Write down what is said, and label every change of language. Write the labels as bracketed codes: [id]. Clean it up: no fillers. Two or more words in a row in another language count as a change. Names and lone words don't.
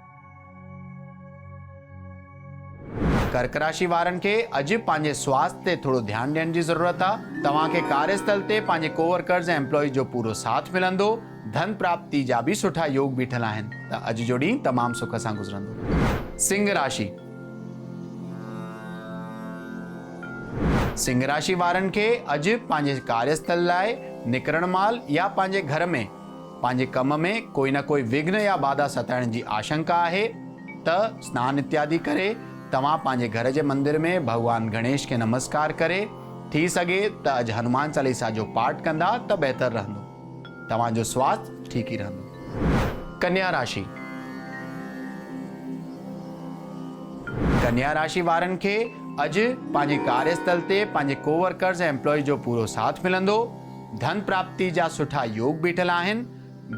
[sd] कर्क राशि वारनि खे अॼु पंहिंजे स्वास्थ्य ते थोरो ध्यानु ॾियण जी ज़रूरत आहे। तव्हांखे कार्यस्थल ते पंहिंजे कोवर्कर्स ऐं एम्प्लॉइज जो पूरो साथ मिलंदो। धन प्राप्ति जा बि सुठा योग बीठल आहिनि, त अॼु जो ॾींहुं तमामु सुख सां गुज़रंदो। सिंह राशि। सिंह राशि वारनि खे अॼु पंहिंजे कार्यस्थल लाइ निकिरण महिल या पंहिंजे घर में पंहिंजे कम में कोई न कोई विघ्न या बाधा सताइण जी आशंका आहे, त स्नान इत्यादि करे तव्हां पंहिंजे घर जे मंदिर में भगवान गणेश खे नमस्कार करे, थी सघे त अॼु हनुमान चालीसा जो पाठ कंदा त बहितर रहंदो। तव्हांजो स्वास्थ्य ठीकु ई रहंदो। कन्या राशि। कन्या राशि वारनि खे अॼु पंहिंजे कार्यस्थल ते पंहिंजे कोवर्कर्स ऐं एम्प्लॉइज जो पूरो साथ मिलंदो। धन प्राप्ति जा सुठा योग बीठल आहिनि।